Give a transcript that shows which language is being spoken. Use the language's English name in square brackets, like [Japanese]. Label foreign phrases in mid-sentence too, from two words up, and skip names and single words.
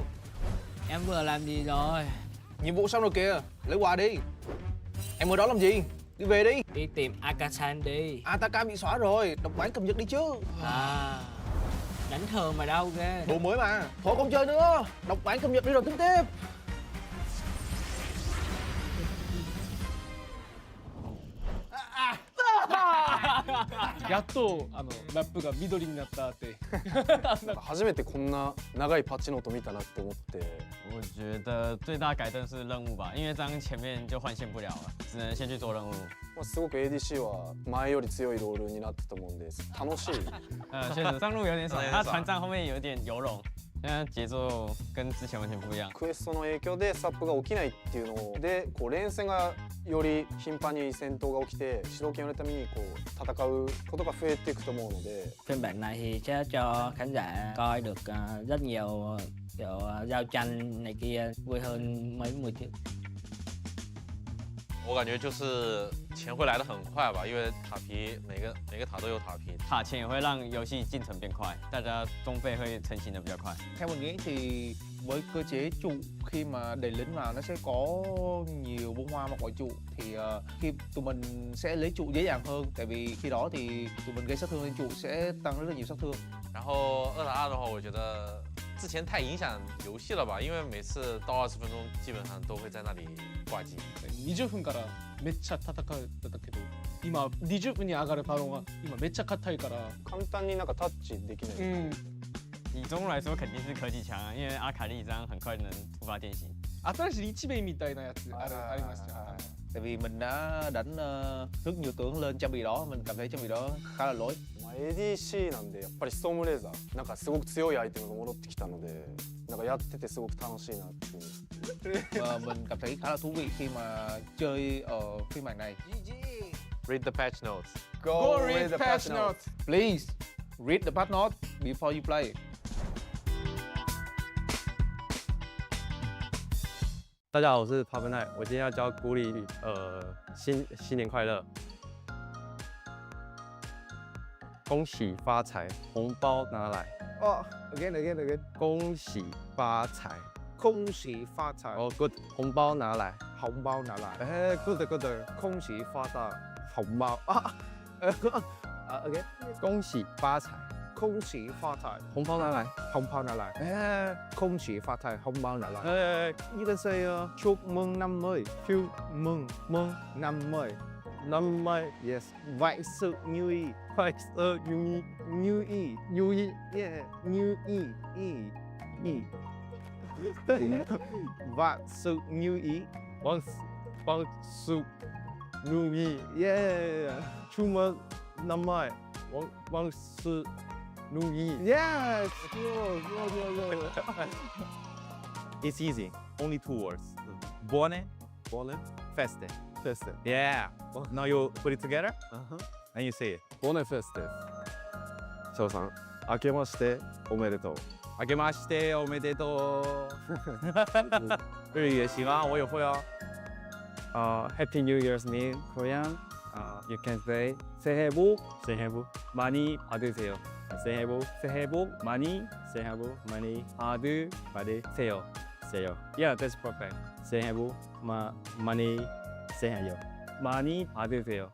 [Vietnamese] Em vừa làm gì rồi? Nhiệm vụ xong rồi kìa, lấy quà đi. Em ở đó làm gì? Đi về đi. Đi tìm Akasan đi. Ataka bị xóa rồi, đọc bản cập nhật đi chứ. À, đánh thường mà đâu ghê. Đồ mới mà. Thôi không chơi nữa, đọc bản cập nhật đi rồi tính tiếp. [Japanese] やっとラップが緑になったって。初めてこんな長いパッチノート見たなって思って。 [Chinese] 我觉得最大改动是任务吧，因为这样前面就换线不了了，只能先去做任务。 [Japanese] すごく ADC は前より強いロールになったと思うんで楽しい。 [Chinese] 确实上路有点少，他船长后面有点游龙。现在节奏跟之前完全不一样。 [Japanese] クエストの影響でスタップが起きないっていうので、こう連戦がより頻繁に戦闘が起きて、主導権を得るためにこう戦うことが増えていくと思うので。 [Vietnamese] Phiên bản này thì sẽ cho khán giả coi được rất nhiều kiểu giao tranh này kia vui hơn mấy mùa trước. [Chinese] 我感觉就是钱会来得很快吧，因为塔皮每个塔都有塔皮，塔钱也会让游戏进程变快，大家中费会成型的比较快。 [Vietnamese] Theo mình nghĩ thì với cơ chế trụ khi mà đẩy lính vào nó sẽ có nhiều bông hoa mặc ngoài trụ thì khi tụi mình sẽ lấy trụ dễ dàng hơn, tại vì khi đó thì tụi mình gây sát thương lên trụ sẽ tăng rất là nhiều sát thương. [Chinese] 然后2打2的话，我觉得之前太影响游戏了吧，因为每次到20分钟基本上都会在那里挂机。 [Japanese] 20 分からめっちゃ戦ってたけど、今20分に上がるパロンは今めっちゃ硬いから簡単になんかタッチできない。 [Chinese] 以中路来说肯定是科技强啊，因为阿卡丽这样很快能突发电信。 [Japanese] 新しい日米みたいなやつありましたよ。 [Vietnamese] Tại vì mình đã đánh rất nhiều tướng lên trang bị đó, mình cảm thấy trang bị đó khá là lỗi. [Japanese] ADC なんでやっぱりストームレーザーなんかすごく強いアイテムが戻ってきたので、なんかやっててすごく楽しいなっていう。 [Vietnamese] Và mình cảm thấy khá là thú vị khi mà chơi ở phiên bản này. [English] Read the patch notes. Go read the patch notes. Please read the patch notes before you play. [Chinese] 大家好，我是 p a p e n i 我今天要教鼓励新年快乐，恭喜发财，红包拿来。 [English] Oh, again. [Chinese] 恭喜发财，恭喜发财。哦、good， 红包拿来，红包拿来。哎 ，good，恭喜发财，红包啊。again，恭喜发财，恭喜发财，红包拿来，红包拿来。哎，恭喜發財，紅包拿來。 [English] You can say [Vietnamese] chúc mừng năm mới, chúc mừng năm mới. năm mới, Yes, vạn sự như ý. vạn sự như ý, Như ý, yeah, như ý, ý. Vạn sự như ý. vạn sự như ý, Yeah. chúc mừng năm mới, vạn sự như ý. [English] Yes. It's easy. Only 2 words. [Italian] Buone, feste. Feste. [English] Yeah. Now you put it together Uh-huh. and you say it. [Italian] Buone feste. [Japanese] 翔さん、明けましておめでとう。明けましておめでとう。 [Chinese] 日语也行啊，我也会啊。 [English] Happy New Year's in Korean. You can say [Korean] 새해 복 많이 받으세요. 새해 복 많이 받으세요. [English] Yeah, that's perfect. [Korean] 새해 복 많이 받으세요.